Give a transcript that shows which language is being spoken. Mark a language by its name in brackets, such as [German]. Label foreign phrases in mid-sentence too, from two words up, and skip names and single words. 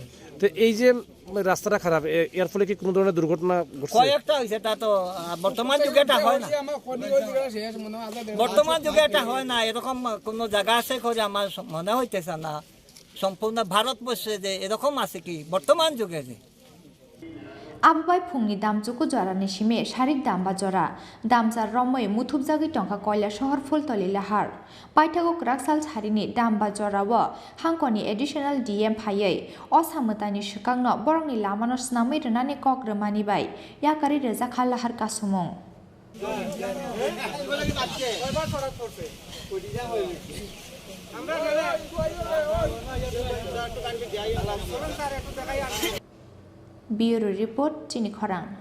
[Bangla] তো এই যে রাস্তাটা খারাপ এর ফলে কি কোনো ধরনের দুর্ঘটনা ঘটছে কয়েকটা হয়েছে তা তো বর্তমান যুগে এটা হয় না বর্তমান যুগে এটা হয় না এরকম কোনো জায়গা আছে করে আমার মনে হইতেছে না সম্পূর্ণ ভারতবর্ষে যে এরকম আছে কি বর্তমান যুগে যে [Kok Borok] आबबाय फुंनि दामजुकु जरानि सिमे सारिक दामबा जरा दामजार रमै मुथुबजागि टंका कयला शहर फुलतली लाहार पाइथागो क्राकसाल सारिनि दामबा जराव हांकनि एडिशनल DM फायै असामतानि सिगांनो बरंनि लामानो स्नामै रनानि कग्रमानि बाय याकारि रेजाखा लाहार कासुमुं Bureau Report Chini Khorang